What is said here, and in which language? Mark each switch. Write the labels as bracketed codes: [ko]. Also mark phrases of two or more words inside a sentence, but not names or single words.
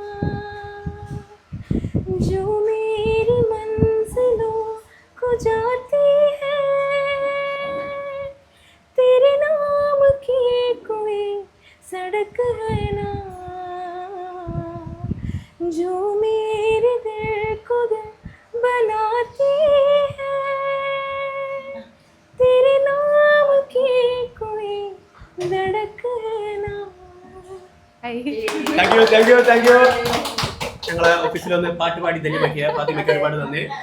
[hi] जो मेरी मंजिलों को जाती है तेरे नाम की कोई सड़क है ना जो मेरे दिल को दिल बनाती है तेरे नाम की कोई धड़क है ना. [en] thank you. [ml] ഞങ്ങളെ ഓഫീസിൽ വന്ന് പാട്ട് പാടി തന്നെ പറ്റിയ ഫാത്തിമയ്ക്ക് ഒരുപാട് നന്ദി.